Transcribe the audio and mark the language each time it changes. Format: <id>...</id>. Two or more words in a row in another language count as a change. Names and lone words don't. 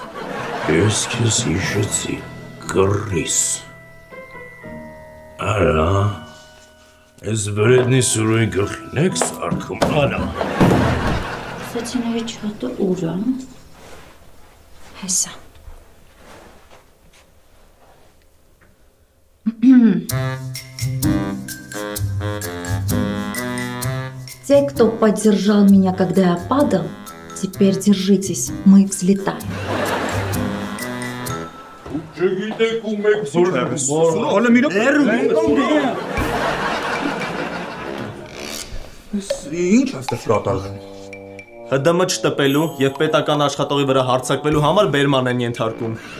<hy>Ես քեզ հիշեցի, կռիս։ Արա, ես վրետնի Սուրոյի գլխին եք սարքում, արա։ Սեցիների չոտը ուր է։ Հեսա։</hy> <ru>Те, кто поддержал меня, когда я падал, теперь держитесь, мы взлетаем.</ru> <hy>Ինչ աստեղ կատալ։ ՀԴՄ չտպելու եւ պետական աշխատողի վրա հարձակվելու համար բերման են ենթարկում։</hy>